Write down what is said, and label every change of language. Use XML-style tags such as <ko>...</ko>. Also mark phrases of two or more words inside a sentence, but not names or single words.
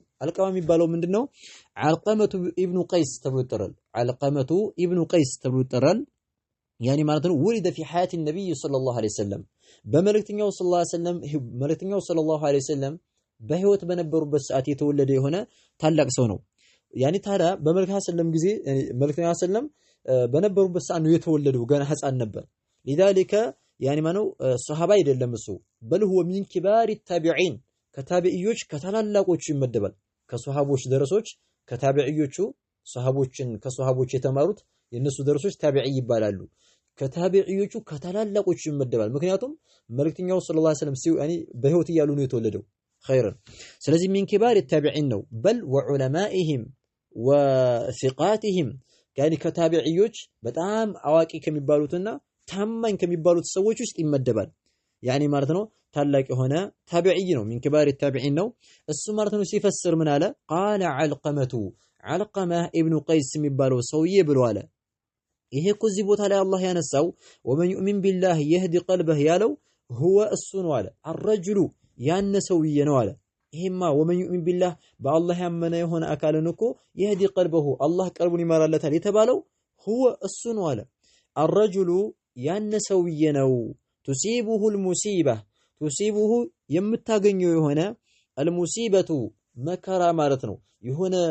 <am>አልቀመ የሚባለው ምንድነው? አልቀመቱ ኢብኑ ቀይስ ተብሎ ይጠራል። አልቀመቱ ኢብኑ ቀይስ ተብሎ ይጠራል። ያኒ ማለት ነው</am> <ar>ولد في حياة نبي صلى الله عليه وسلم</ar> <am>በመልእክተኛው</am> <ar>صلى الله عليه وسلم</ar> <am>በህይወት በነበሩበት ሰዓት የተወለደ የሆነ ታላቅ ሰው ነው። ያኒ ታዲያ በመልእክተኛው ሰለም ጊዜ መልእክተኛው ሰለም በነበሩበት ሰዓት ነው የተወለደው። ገና ህፃን ነበር። لذلك ያኒ ማነው ሱሐባ አይደለም እሱ በል</am> <ar>هو من كبار التابعين</ar> <am>ከታቢዒዎች ከታላላቆቹ ይመደባል። ከሱሐቦች ደረሶች ከታቢዒዎቹ ከሱሐቦች የተማሩት የነሱ ደረሶች ታቢዒ ይባላሉ። ከታቢዒዎቹ ከታላላቆቹ ይመደባል። ምክንያቱም መልእክተኛው</am> <ar>صلى الله عليه وسلم</ar> <am>ያኒ በህይወት እያሉ ነው የተወለደው። ኸይረን ስለዚህ</am> <ar>من كبار التابعين</ar> <am>ነው በል</am> <ar>وعلمائهم وثقاتهم</ar> <am>ያኒ ከታቢዒዎች በጣም አዋቂ ከሚባሉትና ታማኝ ከሚባሉት ሰዎች ውስጥ ይመደባል። ያኒ ማለት ነው ታላቅ የሆነ ታቢዒ ነው።</am> <ar>من كبار التابعين</ar> <am>ነው እሱ ማለት ነው። ሲፈስር ምን አለ? ቃለ አልቀመ ኢብኑ ቀይስ የሚባለው ሰውዬ ብሎ አለ ይሄ እኮ እዚህ ቦታ ላይ አላህ ያነሳው</am> <ar>ومن يؤمن بالله يهد قلبه</ar> <am>ያለው ሁወ እሱ ነው አለ። አረጅሉ ያነ ሰውዬ ነው አለ። ይሄማ</am> <ar>ومن يؤمن بالله</ar> <am>በአላህ ያመነ የሆነ አካልን እኮ</am> <ar>يهد قلبه</ar> <am>አላህ ቀልቡን ይመራለታል የተባለው ሁወ እሱ ነው አለ። አረጅሉ ያነ ሰውዬ ነው።</am> <ar>تصيبه المصيبة تصيبه</ar> <am>የምታገኘው የሆነ አልሙሲበቱ መከራ ማለት ነው። የሆነ</am>